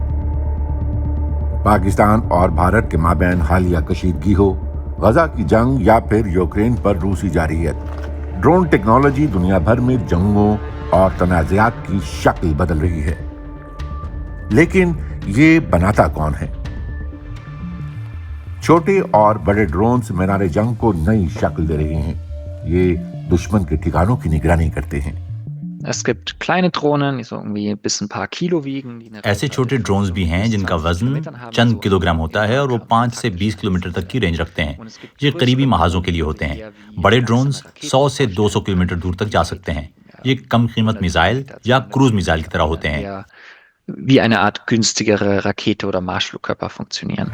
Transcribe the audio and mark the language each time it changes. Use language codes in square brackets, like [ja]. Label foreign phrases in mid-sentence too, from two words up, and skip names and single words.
[ur] پاکستان اور بھارت کے مابین حالیہ کشیدگی ہو، غزہ کی جنگ یا پھر یوکرین پر روسی جارحیت, [en] drone technology [ur] دنیا بھر میں جنگوں اور تنازعات کی شکل بدل رہی ہے. لیکن یہ بناتا کون ہے? چھوٹے اور بڑے ڈرونز میدان جنگ کو نئی شکل دے رہے ہیں. یہ دشمن کے ٹھکانوں کی نگرانی کرتے ہیں. [de] Es gibt kleine Drohnen, die so irgendwie bis ein paar Kilo wiegen. [ur] ایسے چھوٹے ڈرونز بھی ہیں جن کا وزن چند کلوگرام ہوتا ہے اور وہ 5 سے 20 کلومیٹر تک کی رینج رکھتے ہیں. یہ قریبی محاذوں کے لیے ہوتے ہیں۔ بڑے ڈرونز 100 سے 200 کلومیٹر دور تک جا سکتے ہیں. یہ کم قیمت میزائل یا [en] cruise missile [ur] کی طرح ہوتے ہیں. [de] Wie eine Art günstigere Rakete oder Marschflugkörper funktionieren.